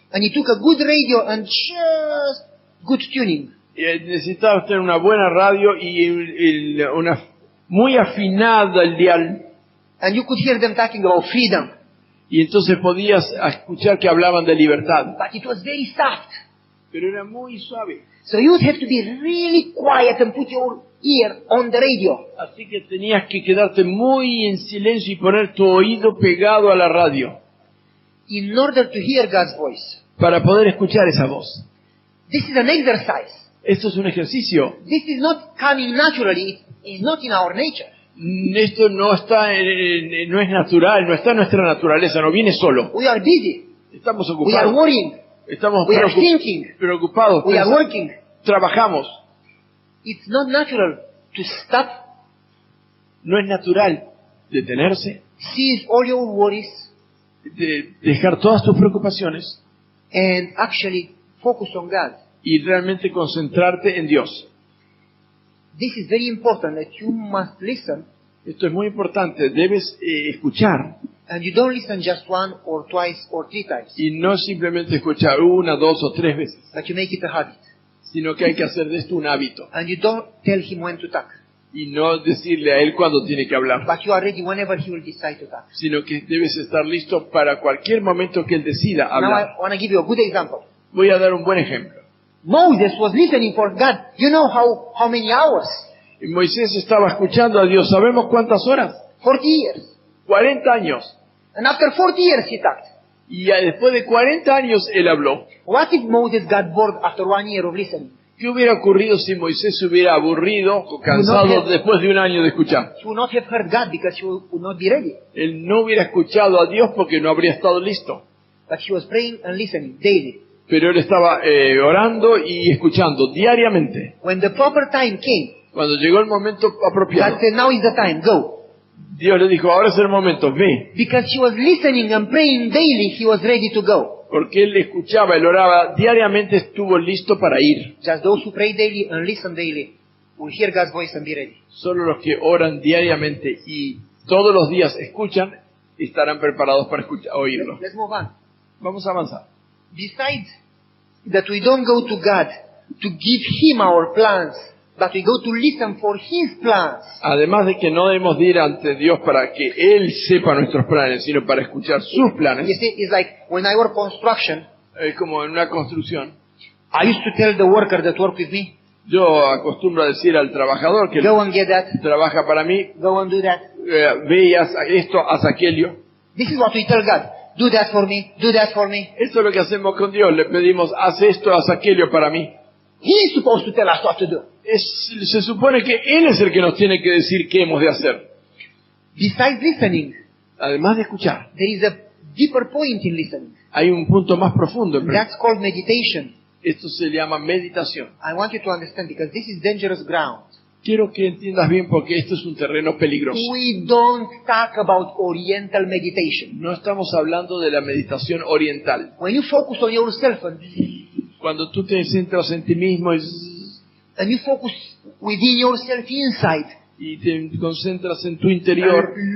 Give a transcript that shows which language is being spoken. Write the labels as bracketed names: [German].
[English] And you took a good radio and just good tuning. [Spanish] Y necesitaba tener una buena radio y una muy afinada el dial. [English] And you could hear them talking about freedom. [Spanish] Y entonces podías escuchar que hablaban de libertad. [English] But it was very soft. [Spanish] Pero era muy suave. [English] So you would have to be really quiet and put your ear on the radio. [Spanish] Así que tenías que quedarte muy en silencio y poner tu oído pegado a la radio [English] In order to hear God's voice. [Spanish] para poder escuchar esa voz. [English] This is an exercise. [Spanish] Esto es un ejercicio. [English] This is not coming naturally. It's not in our nature. [Spanish] Esto no está, no es natural, no está en nuestra naturaleza, no viene solo. [English] We are busy. [Spanish] Estamos [English] We are [Spanish] ocupados. [English] worrying. [Spanish] Estamos [English] We are thinking. [Spanish] preocupados. [English] We are working. [Spanish] Trabajamos. [English] It's not natural to stop, [Spanish] No es natural detenerse, [English] cease all your worries, [Spanish] de dejar todas tus preocupaciones [English] and actually focus on God. [Spanish] y realmente concentrarte en Dios. [English] This is very important that you must listen, [Spanish] Esto es muy importante. Debes escuchar [English] and you don't listen just one or twice or three times, [Spanish] y no simplemente escuchar una, dos o tres veces, [English] but you make it a habit. [Spanish] sino que hay que hacer de esto un hábito [English] And you don't tell him when to talk, [Spanish] y no decirle a él cuándo tiene que hablar, [English] but you are ready whenever he will decide to talk. [Spanish] sino que debes estar listo para cualquier momento que él decida [English] Now [Spanish] hablar. [English] I want to give you a good example. [Spanish] Voy a dar un buen ejemplo. [English] Moses was listening for God. You know how many hours? [Spanish] Y Moisés estaba escuchando a Dios. ¿Sabemos cuántas horas? [English] 40 years. [Spanish] 40 años. [English] And after 40 years he talked. [Spanish] Y después de 40 años él habló. [English] What if Moses got bored after 1 year of listening? [Spanish] ¿Qué hubiera ocurrido si Moisés se hubiera aburrido o cansado después de un año de escuchar? [English] He would not have heard God because he would not be ready. [Spanish] Él no hubiera escuchado a Dios porque no habría estado listo. [English] But he was praying and listening daily. [Spanish] Pero él estaba orando y escuchando diariamente. [English] When the proper time came, [Spanish] Cuando llegó el momento apropiado, [English] God said, now is the time, go. [Spanish] Dios le dijo, ahora es el momento, ve. [English] Because he was listening and praying daily, he was ready to go. [Spanish] Porque él escuchaba, él oraba diariamente, estuvo listo para ir. [English] Just those who pray daily and listen daily will hear God's voice and be ready. [Spanish] Solo los que oran diariamente y todos los días escuchan, estarán preparados para oírlo. [English] Let's move on. [Spanish] Vamos a avanzar. [English] Besides that we don't go to God to give Him our plans, but we go to listen for His plans. [Spanish] Además de que no debemos de ir ante Dios para que Él sepa nuestros planes, sino para escuchar sus planes. [English] You see, it's like when I work construction, [Spanish] Es como en una construcción. [English] I used to tell the worker that work with me, [Spanish] Yo acostumbro a decir al trabajador que [English] go and get that, [Spanish] trabaja para mí, [English] go and do that. [Spanish] ve y haz esto, haz aquello. [English] This is what we tell God. Do that for me, do that for me. [Spanish] Esto es lo que hacemos con Dios. Le pedimos, haz esto, haz aquello para mí. [English] He is supposed to tell us what to do. [Spanish] Se supone que Él es el que nos tiene que decir qué hemos de hacer. [English] Besides listening, [Spanish] Además de escuchar, [English] there is a deeper point in listening. [Spanish] hay un punto más profundo. [English] That's called meditation. [Spanish] Esto se llama meditación. [English] I want you to understand because this is dangerous ground. [Spanish] Quiero que entiendas bien porque esto es un terreno peligroso. [English] We don't talk about Oriental meditation. [Spanish] No estamos hablando de la meditación oriental. [English] When you focus on yourself [Spanish] Cuando tú te centras en ti mismo [English] and you focus within yourself inside, [Spanish] y te concentras en tu interior,